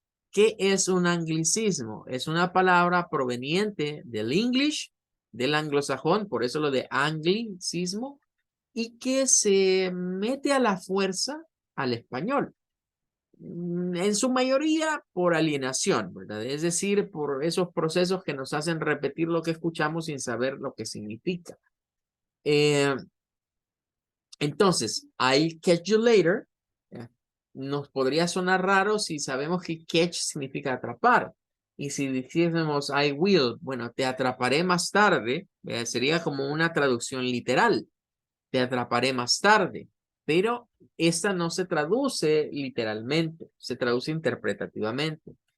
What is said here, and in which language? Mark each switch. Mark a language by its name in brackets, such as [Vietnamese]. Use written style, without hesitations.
[Spanish] ¿Qué es un anglicismo? Es una palabra proveniente del English, del anglosajón, por eso lo de anglicismo, y que se mete a la fuerza al español. En su mayoría por alienación, ¿verdad? Es decir, por esos procesos que nos hacen repetir lo que escuchamos sin saber lo que significa. [English] Eh, entonces, I'll catch you later. [Spanish] ¿Ya? Nos podría sonar raro si sabemos que catch significa atrapar. Y si dijésemos [English] I will, [Spanish] bueno, te atraparé más tarde, sería como una traducción literal. Te atraparé más tarde. Pero esta no se traduce literalmente, se traduce interpretativamente.